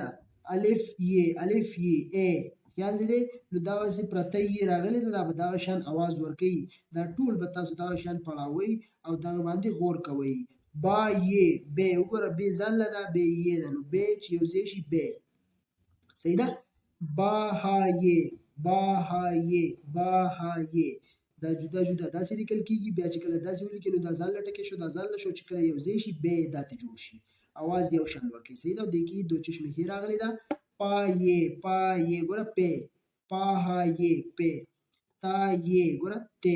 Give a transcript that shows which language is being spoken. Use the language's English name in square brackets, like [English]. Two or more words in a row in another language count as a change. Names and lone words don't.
[Pashto] الف یې الف یې ا خیال دی. نو دا واسې پرته یې راغلی ده، دا به دغه شان اواز ورکوي. دا ټول به تاسو دغه شان پړاوئ او دغه باندې غور کوئ. با یې بې. وګوره بې ځان له ده، بې یې ده. نو بې چې یو ځای شي بې. صحیح ده. با ها یې با ها یې با ها یې. دا جدا جدا داسې لیکل کېږي. بیا چې کله داسې ولیکي نو دا ځان لټکې شو، دا ځان له شو. چې کله یو ځای شي بې داتې جوړ شي، اواز یو شان ورکوي. صحیح ده. دې کې دو چشمه هې راغلی ده. پا یې پا یې ګوره پې. پا ها یې پې. تا یې ګوره ته.